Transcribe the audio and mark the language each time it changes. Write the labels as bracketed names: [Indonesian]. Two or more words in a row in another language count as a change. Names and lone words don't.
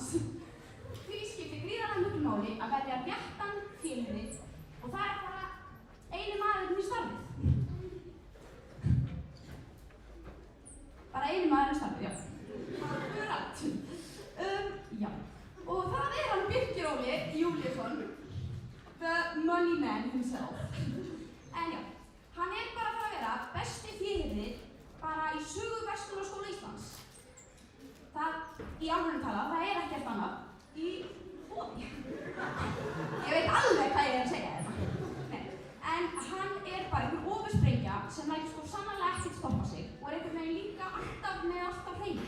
[Icelandic] Því skiptir gríðarlega miklu máli að velja réttan fyrirlið og það er bara eini maðurinn í starfið. Bara eini maðurinn í starfið, já. Akkurat. Já. Og það er hann Birkir Óli Júlíusson, [English] the money man himself. [Icelandic] En já, hann er bara að fara að vera besti fyrirliði bara í sögu Verslunarskóla Íslands. Það, í alvöru talað, það er ekkert annað í boði. Ég veit alveg hvað ég er að segja hérna. Nei, en hann er bara einhver ofursprengja sem lætur sko sannarlega ekkert stoppa sig og er einhvern veginn líka alltaf með alltaf hreinu.